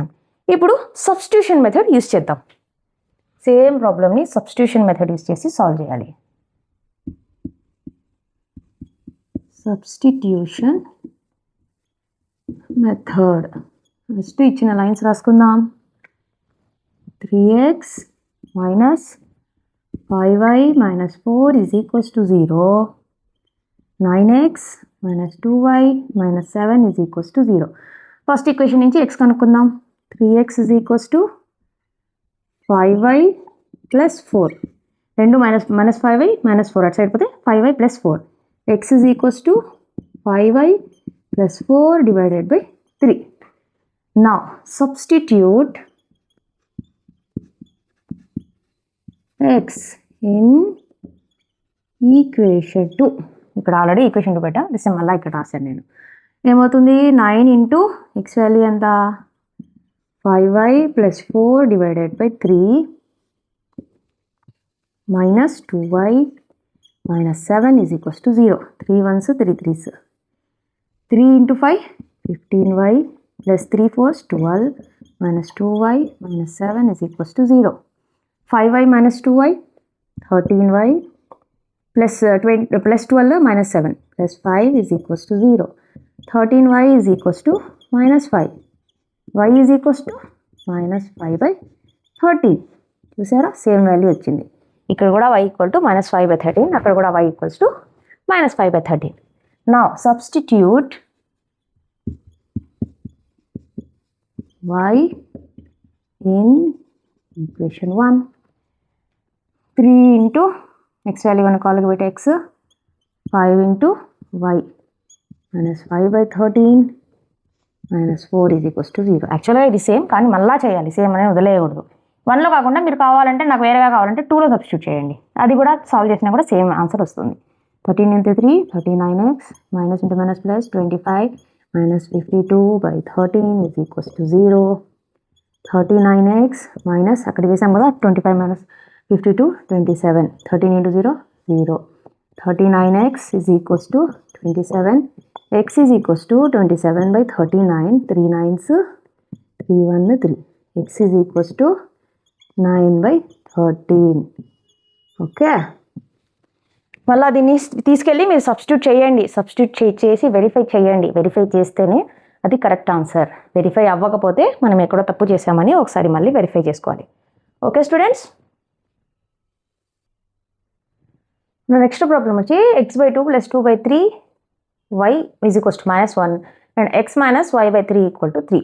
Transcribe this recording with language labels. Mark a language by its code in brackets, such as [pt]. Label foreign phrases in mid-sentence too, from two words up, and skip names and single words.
[te] ఇప్పుడు [en] substitution method use [te] చేద్దాం. [en] same problem substitution method use [te] చేసి సాల్వ్ చేయాలి. [en] substitution method first [te] ఇచ్చిన లైన్స్ రాసుకుందాం. 3x - 5y - 4 = 0. 9x - 2y - 7 = 0. [en] first equation [te] నుంచి x కనుక్కుందాం. 3x = 5y + 4. రెండు -5y - 4 అటు సైడ్ పోతే 5y + 4. x = 5y + 4 / 3. [en] Now substitute x in ఈక్వేషన్ 2. [te] ఇక్కడ ఆల్రెడీ ఈక్వేషన్ 2 పెట్టా, దిస్ మళ్ళీ ఇక్కడ రాశాను నేను. ఏమవుతుంది 9 ఇంటూ x వాల్యూ ఎంత 5y + 4 / 3 -2y - 7 = 0. [en] 3 1s 3 3s 3 into 5 15y + 3 4s 12 -2y - 7 = 0. 5y - 2y 13y plus 12 - 7 plus 5 = 0. 13y = -5. y -5/13. [te] చూసారా [en] same value [te] వచ్చింది. ఇక్కడ కూడా y = -5/13, అక్కడ కూడా y = -5/13. [en] Now substitute y in ఈక్వేషన్ 1. [te] 3 into [en] x value [te] కనుక్కోవాలి కాబట్టి ఎక్స్ [en] 5 into y minus 5/13 minus 4 is equals to 0. [te] యాక్చువల్గా ఇది సేమ్, కానీ మళ్ళీ చేయాలి, సేమ్ అనేది వదిలేయకూడదు. 1లో కాకుండా మీరు కావాలంటే నాకు వేరేగా కావాలంటే 2లో సబ్స్టిట్యూట్ చేయండి, అది కూడా సాల్వ్ చేసినా కూడా [en] same answer [te] వస్తుంది. [en] 13 into 3 39x minus into minus plus 25 minus 52/13 is equals to 0. 39x minus [te] అక్కడ చేసాం కదా [en] 25 minus 52 27 13 into 0 0. 39x is equals to 27. X is equals to 27/39. 3 9s 3 1 3. X is equals to 9/13. [te] ఓకే, మళ్ళీ దీన్ని తీసుకెళ్ళి మీరు సబ్స్టిట్యూట్ చేయండి. సబ్స్టిట్యూట్ చేసి వెరిఫై చేయండి. వెరిఫై చేస్తేనే అది [en] correct answer. [te] వెరిఫై అవ్వకపోతే మనం ఎక్కడో తప్పు చేసామని ఒకసారి మళ్ళీ వెరిఫై చేసుకోవాలి. [en] okay students, next problem [te] వచ్చి x/2 + 2/3 y [en] is equals to [te] -1 అండ్ x - y/3 = 3.